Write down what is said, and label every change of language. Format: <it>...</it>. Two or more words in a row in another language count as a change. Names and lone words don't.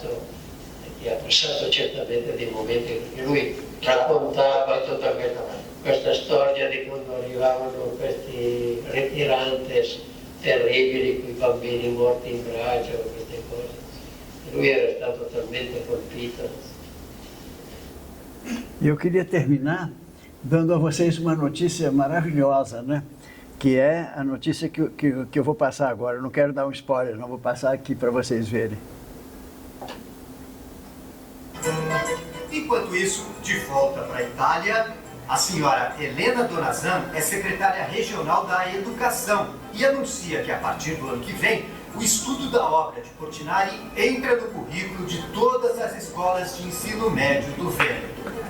<it>Che ha passato certamente dei momenti perché lui raccontava tutta questa storia di quando arrivavano questi retirantes terribili con i bambini morti in braccio, queste cose. E lui era stato talmente colpito.</it> <pt>E eu queria terminar dando a vocês uma notícia maravilhosa, né? Que é a notícia que eu vou passar agora. Eu não quero dar um spoiler, não, vou passar aqui para vocês verem. Enquanto isso, de volta para a Itália, a senhora Helena Donazan é secretária regional da Educação e anuncia que a partir do ano que vem, o estudo da obra de Portinari entra no currículo de todas as escolas de ensino médio do Vêneto.</pt>